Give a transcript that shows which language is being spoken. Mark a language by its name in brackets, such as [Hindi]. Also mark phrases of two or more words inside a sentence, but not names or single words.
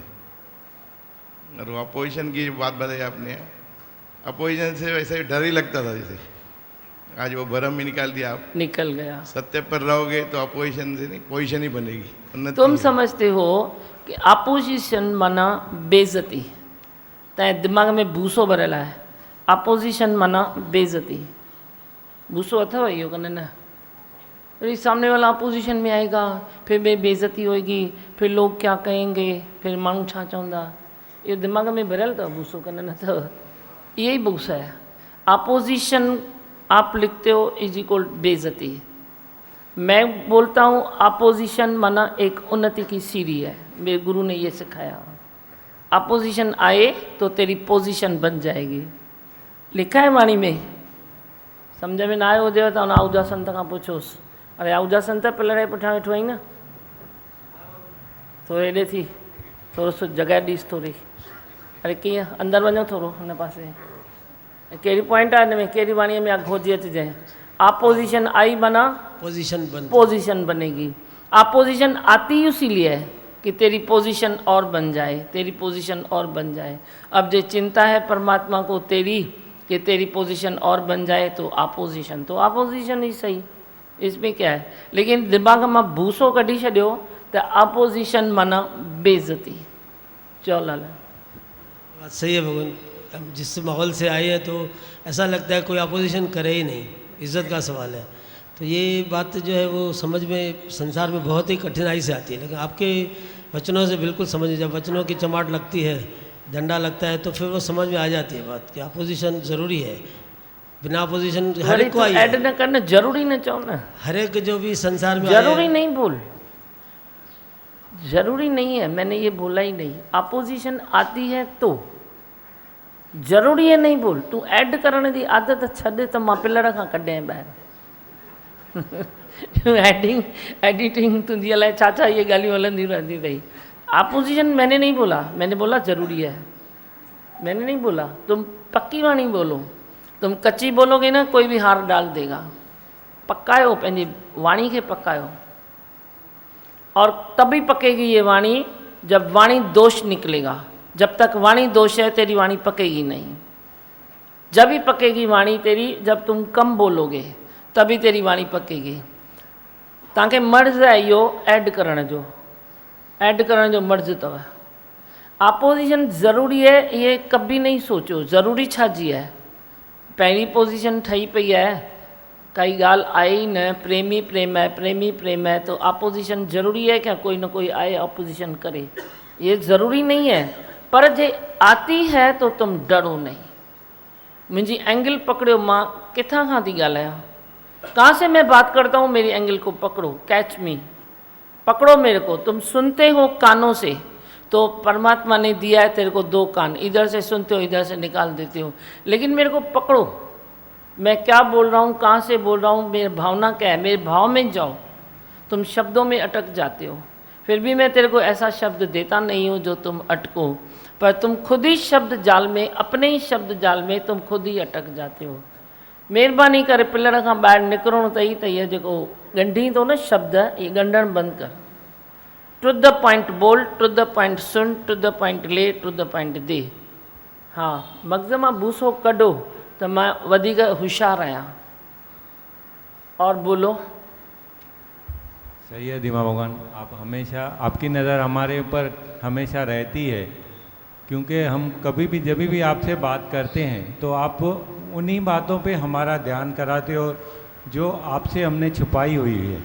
[Hindi] और वो अपोजिशन की बात बताई आपने, अपोजिशन से वैसे डर ही लगता था जैसे। आज वो भरम ही निकाल दिया आप, निकल गया। सत्य पर रहोगे तो अपोजिशन से नहीं, पोजिशन ही बनेगी। तुम समझते हो कि अपोजिशन माना बेइज्जती, [Sindhi] तैं दिमाग में भूसो भरियल है। [Hindi] अपोजिशन माना बेइज्जती। [Sindhi] भूसो अथव इहो कन? [Hindi] न अरे सामने वाला अपोजिशन में आएगा, फिर बेइज्जती होएगी, फिर लोग क्या कहेंगे, [Sindhi] फिर माण्हू छा चवंदा, [Hindi] ये दिमाग में [Sindhi] भरियल अथव भूसो कन न अथव। [Hindi] यही भूसा है। अपोजिशन आप लिखते हो [English] is equal [Hindi] बेइज्जती। मैं बोलता हूँ अपोजिशन माना एक उन्नति की सीढ़ी है, मेरे गुरु ने ये सिखाया। अपोजिशन आए तो तेरी पोजीशन बन जाएगी। लिखा है वाणी में, [Sindhi] समझ में ना आयो हुजेव तो आहूजा संत खां पुछोसि। अरे आहूजा संत पिलर जे पुठियां वेठो आई न, थोरो हेॾे थी, थोरो सो जॻह ॾीस थोरी। अरे कीअं अंदरि वञो थोरो हिन पासे। कहिड़ी पॉइंट आहे हिन में, कहिड़ी वाणीअ में आहे खोजी अचिजांइ। [Hindi] अपोजिशन आई बना पोजीशन बनेगी। अपोजिशन आती इसीलिए है कि तेरी पोजीशन और बन जाए, तेरी पोजीशन और बन जाए। अब जो चिंता है परमात्मा को तेरी कि तेरी पोजीशन और बन जाए तो अपोजिशन ही सही, इसमें क्या है। लेकिन दिमाग में [Sindhi] भूसो कढी छॾियो [Hindi] तो अपोजिशन माना बेइज्जती। चलो लाला बात सही है भगवान। हम जिस माहौल से आए हैं तो ऐसा लगता है कोई अपोजिशन करे ही नहीं, इज्जत का सवाल है। तो ये बात जो है वो समझ में संसार में बहुत ही कठिनाई से आती है, लेकिन आपके वचनों से बिल्कुल समझ, जब वचनों की चमाट लगती है, डंडा लगता है, तो फिर वो समझ में आ जाती है बात कि अपोजिशन ज़रूरी है। बिना अपोजिशन हर एक को आई ऐड न करना जरूरी न चाहो ना, हर एक जो भी संसार में जरूरी नहीं बोल, जरूरी नहीं है, मैंने ये बोला ही नहीं। अपोजिशन आती है तो जरूरी है नहीं बोल। [Sindhi] तू ऐड करण की आदत छॾ तो मां पिलर खां कढिया ॿाहिरि। एडिटिंग तुझी अलाए छा छा ये गालियूं हलंदी रहंदी अथई। [Hindi] अपोजिशन मैंने नहीं बोला, मैंने बोला जरूरी है, मैंने नहीं बोला। तुम पक्की वाणी बोलो, तुम कच्ची बोलोगे ना कोई भी हार डाल देगा। [Sindhi] पकायो पंहिंजी वाणी के पकायो, [Hindi] और तभी पकेगी ये वाणी जब वाणी दोष निकलेगा। जब तक वाणी दोष है तेरी वाणी पकेगी नहीं। जब ही पकेगी वाणी तेरी जब तुम कम बोलोगे, तभी तेरी वाणी पकेगी। [Sindhi] तव्हांखे मर्ज़ आहे इहो ऐड करण जो, ऐड करण जो मर्ज़ अथव। [Hindi] अपोजिशन ज़रूरी है ये कभी नहीं सोचो। [Sindhi] ज़रूरी छा जी है, पहिरीं पोजीशन ठही पई है, काई ॻाल्हि आहे ई न, [Hindi] प्रेमी प्रेम है, प्रेमी प्रेम है, तो अपोजिशन ज़रूरी है क्या कोई ना कोई आए अपोजिशन करे, ये ज़रूरी नहीं है। पर जे आती है तो तुम डरो नहीं। [Sindhi] मुझी एंगल पकड़ो, मां किथां खां थी ॻाल्हायां, [Hindi] कहाँ से मैं बात करता हूँ, मेरी एंगल को पकड़ो, [English] catch me, [Hindi] पकड़ो मेरे को। तुम सुनते हो कानों से, तो परमात्मा ने दिया है तेरे को दो कान, इधर से सुनते हो इधर से निकाल देते हो, लेकिन मेरे को पकड़ो, मैं क्या बोल रहा हूँ, कहाँ से बोल रहा हूँ, मेरी भावना क्या है, मेरे भाव में जाओ। तुम शब्दों में अटक जाते हो, फिर भी मैं तेरे को ऐसा शब्द देता नहीं हूँ जो तुम अटको, पर तुम खुद ही शब्द जाल में, अपने ही शब्द जाल में तुम खुद ही अटक जाते हो। [Sindhi] महिरबानी करे पिलर खां ॿाहिरि निकिरणो अथई त इहो जेको ॻंढी थो न शब्द, ये ॻंढणु बंदि कर। [English] to the point बोल, to the point सुन, to the point ले, to the point दे। [Hindi] हाँ, [Sindhi] मग़ज़ मां भूसो कढो त मां वधीक होशियारु आहियां। [Hindi] और बोलो। सही है दीमा भगवान, आप हमेशा, आपकी नज़र हमारे ऊपर हमेशा रहती है, क्योंकि हम कभी भी जब भी आपसे बात करते हैं तो आप उन्हीं बातों पे हमारा ध्यान कराते हो जो आपसे हमने छुपाई हुई है।